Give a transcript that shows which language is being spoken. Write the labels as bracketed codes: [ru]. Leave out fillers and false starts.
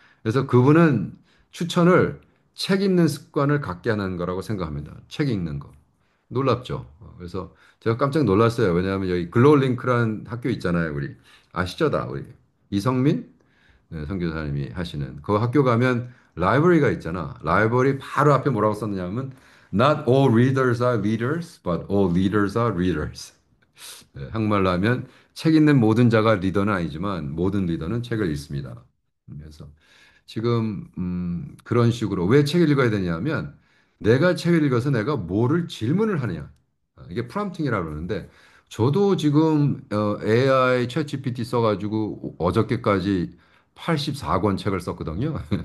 [ko] 그래서 그분은 추천을 책 읽는 습관을 갖게 하는 거라고 생각합니다. 책 읽는 거. 놀랍죠? 그래서 제가 깜짝 놀랐어요. 왜냐하면 여기 글로링크라는 학교 있잖아요. 우리 아시죠? 다 우리 이성민 네, 선교사님이 하시는 그 학교 가면 라이브러리가 있잖아. 라이브러리 바로 앞에 뭐라고 썼냐면 [en] Not all readers are leaders, but all leaders are readers. [ko] 네, 한국말로 하면 책 읽는 모든 자가 리더는 아니지만 모든 리더는 책을 읽습니다. 그래서 지금 그런 식으로 왜 책을 읽어야 되냐면 내가 책을 읽어서 내가 뭐를 질문을 하느냐. 이게 프롬프팅이라고 그러는데 저도 지금 AI 챗GPT 써가지고 어저께까지 84권 책을 썼거든요.